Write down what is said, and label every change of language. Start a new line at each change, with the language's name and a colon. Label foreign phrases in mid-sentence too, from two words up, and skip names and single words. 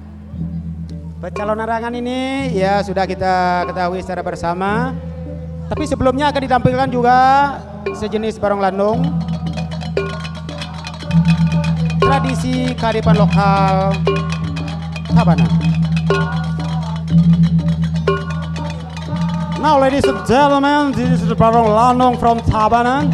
Indonesian: Pecalonarangan ini ya sudah kita ketahui secara bersama. Tapi sebelumnya akan ditampilkan juga sejenis barong landung. tradisi kearifan lokal Tabanan.
English: Now, ladies and gentlemen, this is the Barong Lanong from Tabanan.